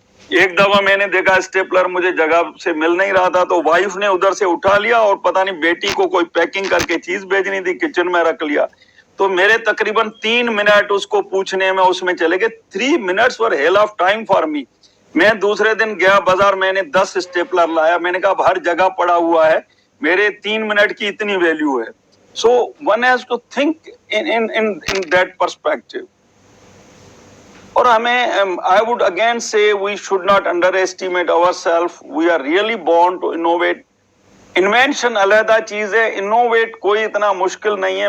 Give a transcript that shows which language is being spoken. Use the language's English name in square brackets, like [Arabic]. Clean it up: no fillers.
[Hindi] एक दफा मैंने देखा स्टेपलर मुझे जगह से मिल नहीं रहा था, तो वाइफ ने उधर से उठा लिया और पता नहीं बेटी को कोई पैकिंग करके चीज भेजनी थी, किचन में रख लिया। तो मेरे तकरीबन 3 मिनट उसको पूछने में उसमें चले गए। [English] 3 minutes were hell of time for me. [Hindi] मैं दूसरे दिन गया बाजार, मैंने 10 स्टेपलर लाया, मैंने कहा हर जगह पड़ा हुआ है, मेरे 3 मिनट की इतनी वैल्यू है। [English] So one has to think in that perspective. [Hindi] और हमें, [English] I would again say we should not underestimate ourselves. We are really born to innovate. [Hindi] Invention अलहदा चीज है, innovate कोई इतना मुश्किल नहीं है।